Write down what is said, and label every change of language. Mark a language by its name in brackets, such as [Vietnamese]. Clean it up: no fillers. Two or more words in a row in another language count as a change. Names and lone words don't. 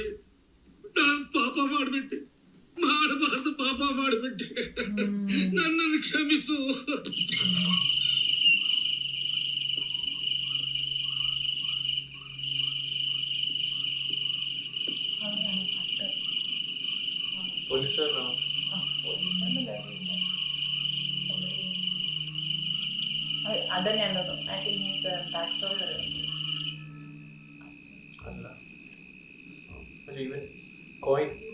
[Kannada] ನಾನು ಪಾಪ ಮಾಡ್ಬಿಟ್ಟೆ, ಮಾಡಬಾರ್ದು ಪಾಪ ಮಾಡ್ಬಿಟ್ಟೆ. ನನ್ನನ್ನು ಕ್ಷಮಿಸು. ಪೊಲೀಸರು [Malayalam] അതന്നെ ഉള്ളത്. [English] I think his back story വരുന്നത്. [Malayalam] അല്ല, ഈവൻ കോയിൻ